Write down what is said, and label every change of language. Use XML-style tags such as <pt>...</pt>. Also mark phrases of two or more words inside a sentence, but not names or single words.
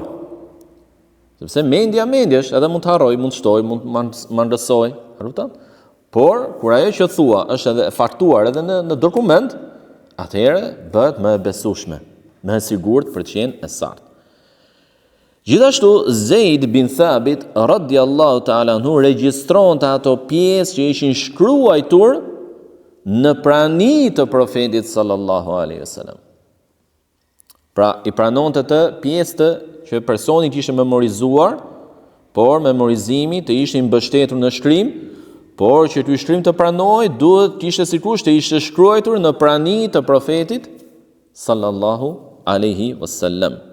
<sq>Sepse mendja është, edhe mund të harroj, mund të shtoj, mund të mandësoj, kupton? Por kur ajo që thua është edhe faktuar edhe në dokument, atëherë bëhet më e besueshme, më e sigurt për të qenë e saktë. Gjithashtu Zeid bin Thabit</sq> <ar>رضي الله تعالى عنه</ar> <sq>regjistronte ato pjesë që ishin shkruajtur në prani të profetit</sq> <ar>صلى الله عليه وسلم.</ar> <sq>Pra i pranonte të pjesë që personi kishte memorizuar, por memorizimi të ishte mbështetur në shkrim, por që ky shkrim të pranoj duhet kishte sikur të ishte shkruar në prani të profetit</sq> <ar>صلى الله عليه وسلم.</ar>